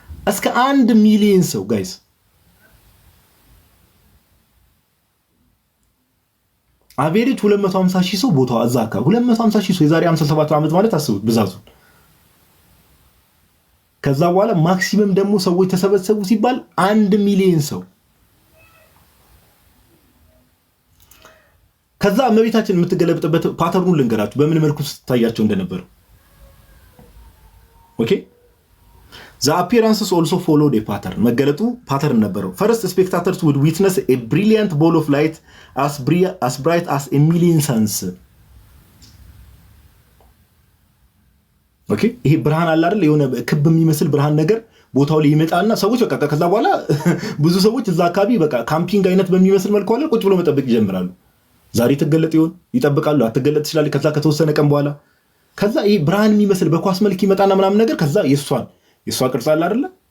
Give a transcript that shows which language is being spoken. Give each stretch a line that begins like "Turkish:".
Amharic: እስከ 1 ሚሊዮን ሰው ጋይስ አቬሬጅ 250,000 ሰው ቦታው አዛ አካባቢ 250,000 ሰው የዛሬ 57 ዓመት ማለት አስቡት ብዛቱ። ከዛ በኋላ ማክሲመም ደግሞ ሰዎች ተሰበሰቡ ሲባል 1 ሚሊዮን ሰው። ከዛ እመቤታችን የምትገለብጥበት ፓተርኑን ልንገራችሁ በምን መልኩ ትታያቸው እንደነበር። ኦኬ
English: The appearances also followed a pattern.
Amharic: መገለጡ ፓተርን ነበረው።
English: First, spectators would witness a brilliant ball of light as bright as a million suns.
Amharic: ኦኬ ይሄ ብርሃን አለ አይደል? የሆነ ክብ የሚመስል ብርሃን ነገር ቦታው ላይ ይመጣና ሰዎች በቃ ከዛ በኋላ ብዙ ሰዎች እዛ አካባቢ በቃ ካምፒንግ አይነት በሚመስል መልኩ አለ ቁጭ ብሎ መጠበቅ ይጀምራሉ። ዛሬ ትገለጥ ይሆን ይጠብቃሉ። አትገለጥ ትችላለች። ከዛ ከተወሰነ ቀን በኋላ ከዛ ይሄ ብርሃን የሚመስል በኳስ መልክ ይመጣና ምናምን ነገር ከዛ የሷ ቅርጽ አለ አይደለ?